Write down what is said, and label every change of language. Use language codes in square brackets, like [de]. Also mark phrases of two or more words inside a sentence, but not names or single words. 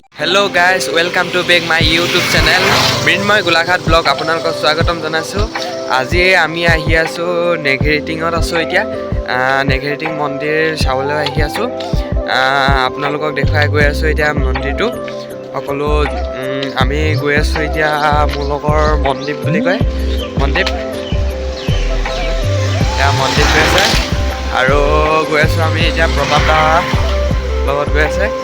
[en] Hello guys, welcome to back my YouTube channel Mrinmoy Golaghat blog [as] আপোনালোকক স্বাগতম জনাইছো। আজি আমি আহি আছো নেঘেৰিটিঙত আছো। এতিয়া নেঘেৰিটিং মন্দিৰ চাবলৈ আহি আছো। আপোনালোকক দেখাই গৈ আছো এতিয়া মন্দিৰটো সকলো। আমি গৈ আছো এতিয়া মোৰ লগৰ মনদীপ বুলি কয়, মনদীপ মনদীপ গৈ আছে আৰু গৈ আছো আমি এতিয়া প্ৰতাপ দা লগত গৈ আছে।